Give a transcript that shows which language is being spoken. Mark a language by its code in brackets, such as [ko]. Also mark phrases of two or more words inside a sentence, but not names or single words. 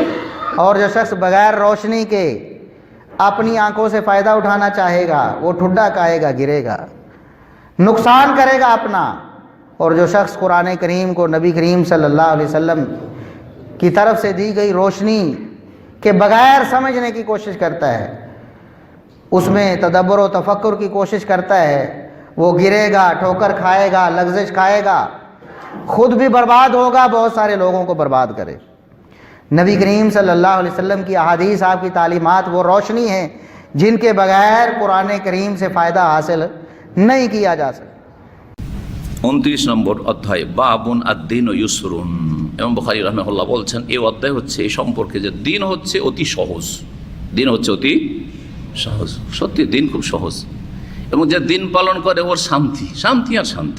[ur] اور جو شخص بغیر روشنی کے اپنی آنکھوں سے فائدہ اٹھانا چاہے گا وہ ٹھڈا کھائے گا، گرے گا، نقصان کرے گا اپنا، اور جو شخص قرآن کریم کو نبی کریم صلی اللہ علیہ وسلم کی طرف سے دی گئی روشنی کے بغیر سمجھنے کی کوشش کرتا ہے، اس میں تدبر و تفکر کی کوشش کرتا ہے، وہ گرے گا، ٹھوکر کھائے گا، لغزش کھائے گا، خود بھی برباد ہوگا، بہت سارے لوگوں کو برباد کرے۔ نبی کریم صلی اللہ علیہ وسلم کی احادیث، آپ کی تعلیمات وہ روشنی ہیں جن کے بغیر قرآن کریم سے فائدہ حاصل نہیں کیا جا سکتا۔ [bn] 29 নম্বর অধ্যায় [ar] باب الدين يسر. [bn] ইমাম বুখারী রাহিমাহুল্লাহ বলছেন এই অধ্যায় হচ্ছে এই সম্পর্কে যে দিন হচ্ছে অতি সহজ, দিন হচ্ছে অতি সহজ। সত্যি দিন খুব সহজ, এবং যে দিন পালন করে ওর শান্তি, শান্তি আর শান্তি।